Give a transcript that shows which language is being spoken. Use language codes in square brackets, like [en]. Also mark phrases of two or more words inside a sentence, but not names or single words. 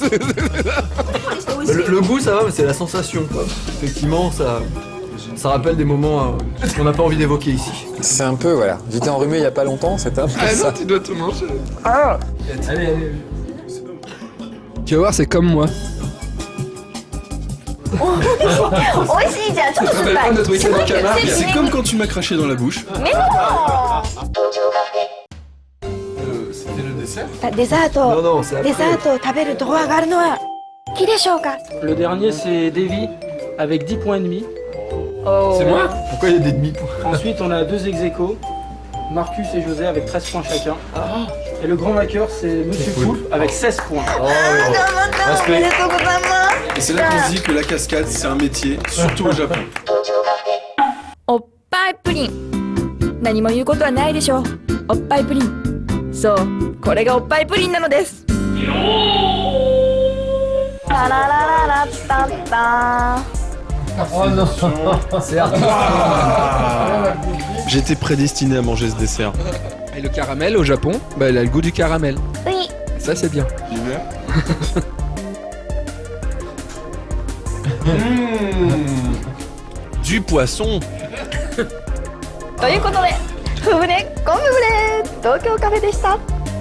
[fr] Le goût ça va, mais c'est la sensation quoi. Effectivement, ça rappelle des moments qu'on n'a pas envie d'évoquer ici. C'est un peu, voilà. J'étais enrhumé il y a pas longtemps, c'était un peu Ah non, ça. tu dois tout manger. Allez. Tu vas voir, c'est comme moi. [ja] 美味しいじゃん。ちょっと酸っぱい。 [fr] notre week-end en Camargue. C'est comme quand tu m'as craché dans la bouche. Mais non. C'était le dessert. [ja] デザー [fr] Non, [ja] ト [fr] non, c'est [ja] デザ [fr] après. [ja] ートを食べるドアがあるのは木でしょうか？ [fr] Le dernier c'est Davy avec 10 points et demi. C'est moi? Pourquoi il y a des demi-points? Ensuite on a deux ex-aequo, Marcus et José avec 13 points chacun. Et le grand vainqueur c'est Monsieur Poulpe avec 16 points. Oh, ouais. [ja] おめでとうございます。 [fr] Et c'est là qu'on se dit que la cascade c'est un métier, surtout au Japon. [ja] おっぱいプリン。何も言うことはないでしょう。おっぱいプリン。そう、これがおっぱいプリンなのです。タララララッタッタ。 [fr] J'étais prédestiné à manger ce dessert. Et le caramel au Japon, bah il a le goût du caramel. Oui. Ça c'est bien. Du poisson. [ja] ということで、ふぶねコンブブレ東京カフェでした。